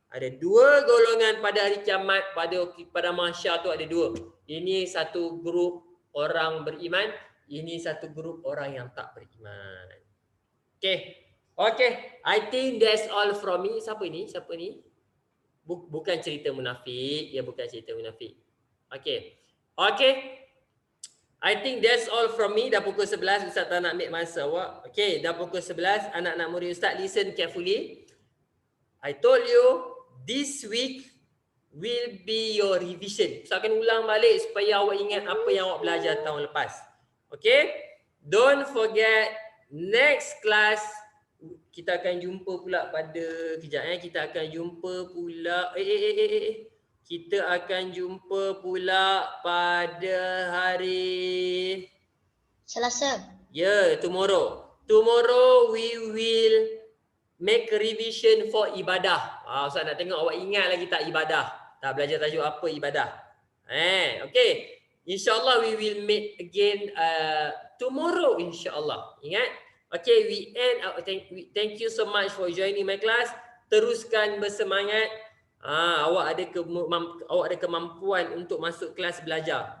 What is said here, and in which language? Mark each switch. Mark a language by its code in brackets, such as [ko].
[ms] Ada 2 golongan pada hari kiamat, pada mahsyar tu ada 2. Ini satu grup orang beriman, ini satu grup orang yang tak beriman. [en] Okay. I think that's all from me. [ms] Siapa ni? Bukan cerita munafik. Bukan cerita munafik. Okay. [en] I think that's all from me. [ms] Dah pukul 11, Ustaz tak nak ambil masa awak. Okay, dah pukul 11. Anak-anak murid Ustaz, [en] listen carefully. I told you, this week will be your revision. [ms] Ustaz akan ulang balik supaya awak ingat apa yang awak belajar tahun lepas. Okay? [en] Don't forget, next class, [ms] kita akan jumpa pula pada, kita akan jumpa pula, kita akan jumpa pula pada hari Selasa. [en] Tomorrow. Tomorrow we will make revision for ibadah. [ms] Ustaz nak tengok awak ingat lagi tak ibadah. Tak belajar tajuk apa ibadah. Okay. [en] InsyaAllah we will meet again tomorrow insyaAllah. [ms] Ingat? [en] Okay, we end. Thank you so much for joining my class. [ms] Teruskan bersemangat. Awak ada kemampuan untuk masuk kelas belajar.